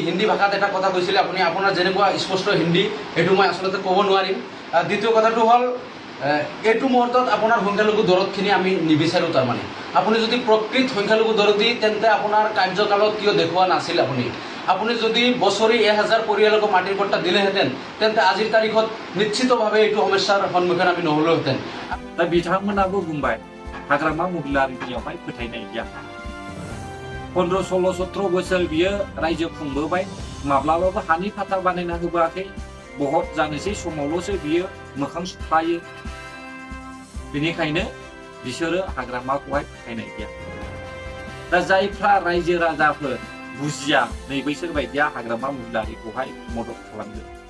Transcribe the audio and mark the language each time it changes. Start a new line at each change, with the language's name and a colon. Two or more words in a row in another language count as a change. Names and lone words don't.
Assamese: হিন্দী ভাষাত এটা কথা কৈছিলে আপুনি আপোনাৰ যেনেকুৱা স্পষ্ট হিন্দী সেইটো মই আচলতে ক'ব নোৱাৰিম দ্বিতীয় কথাটো হ'ল এইটো মুহূৰ্তত আপোনাৰ সংখ্যালঘু দৰদখিনি আমি নিবিচাৰোঁ তাৰমানে আপুনি যদি প্ৰকৃত সংখ্যালঘু দৰদী তেন্তে আপোনাৰ কাৰ্যকালত কিয় দেখুওৱা নাছিল আপুনি যদি বছৰি 1000 পৰিয়ালক মাটিৰ পট্টা দিলেহেঁতেন তেন্তে আজিৰ তাৰিখত নিশ্চিতভাৱে এইটো সমস্যাৰ সন্মুখীন আমি নহ'লোহেঁতেন
Bodo: दा बिथांमोनाबो बुंबाय हाग्रामा महिलारिनियावहाय फोथायनाय गैया 15-16-17 बोसोर बियो रायजो खुंबोबाय माब्लाबाबो हानि फाथा बानायना होबोआखै बहुत जानोसै समावल'सो बियो मोखां सुफ्लायो बेनिखायनो बिसोरो हाग्रामाखौहाय फोथायनाय गैया दा जायफ्रा रायजो राजाफोर बुजिया नै बैसोर बायदिया हाग्रामा महिलारिखौहाय मदद खालामदों